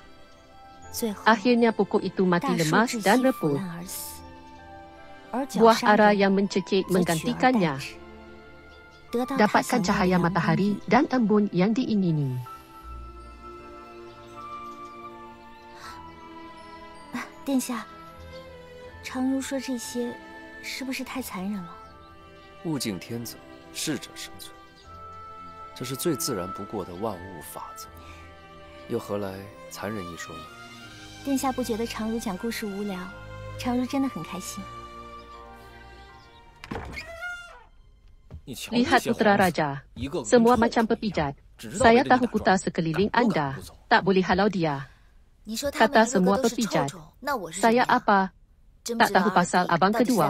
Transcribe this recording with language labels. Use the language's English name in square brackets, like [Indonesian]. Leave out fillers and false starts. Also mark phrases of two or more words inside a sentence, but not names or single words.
[Malay] Akhirnya pokok itu mati lemas dan reput. Buah ara yang mencekik menggantikannya. Dapatkan cahaya matahari dan embun yang diingini. [Chinese] 殿下，常如说这些，是不是太残忍了？物竞天择，适者生存，这是最自然不过的万物法则，又何来残忍一说呢？殿下不觉得常如讲故事无聊？常如真的很开心。 [Malay] Lihat Putra Raja, semua macam pepijat. Saya tahu putar sekeliling Anda, tak boleh halau dia. Kata semua pepijat. Saya apa? Tak tahu pasal abang kedua.